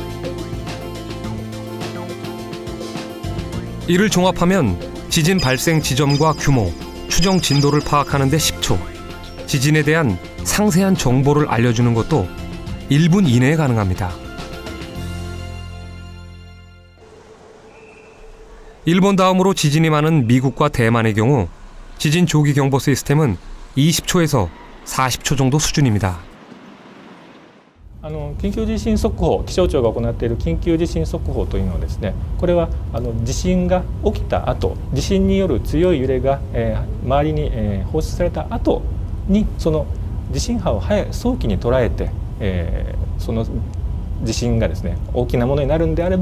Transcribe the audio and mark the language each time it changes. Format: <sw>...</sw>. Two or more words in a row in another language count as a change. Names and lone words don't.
<ko>이를 종합하면 지진 발생 지점과 규모, 추정 진도를 파악하는 데 10초, 지진에 대한 상세한 정보를 알려주는 것도 1분 이내에 가능합니다. 일본 다음으로 지진이 많은 미국과 대만의 경우 지진 조기 경보 시스템은 20초에서 40초 정도 수준입니다.</ko> <ja>緊急地震速報、気象庁が行っている緊急地震速報というのはですね、これは地震が起きた後、地震による強い揺れが、周りに、放出された後にその地震波を早期に捉えて、その地震がですね大きなものになるんであれ</ja>